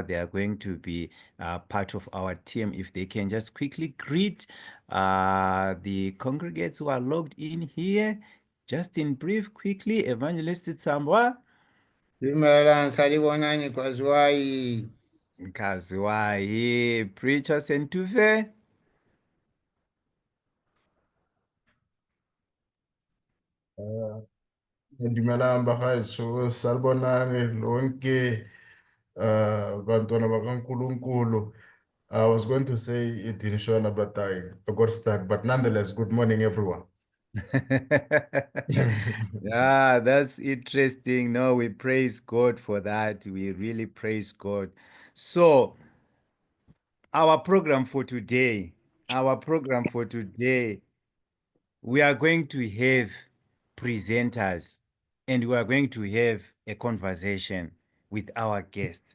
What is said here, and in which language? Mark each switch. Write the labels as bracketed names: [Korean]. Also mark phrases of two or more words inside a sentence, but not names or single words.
[English] They are going to be part of our team. If they can just quickly greet the congregates who are logged in here, just in brief, quickly, Evangelist Tsambwa. Kaziwayi. Preacher Sentufe. [Tswana] Dumelang bagaetsho, [North Ndebele] salibonani lonke bantwana bakaNkulunkulu. [English] I was going to say it in Shona, but I got stuck. But nonetheless, good morning, everyone. Yeah, that's interesting. No, we praise God for that. We really praise God. So, our program for today, we are going to have presenters and we are going to have a conversation with our guests.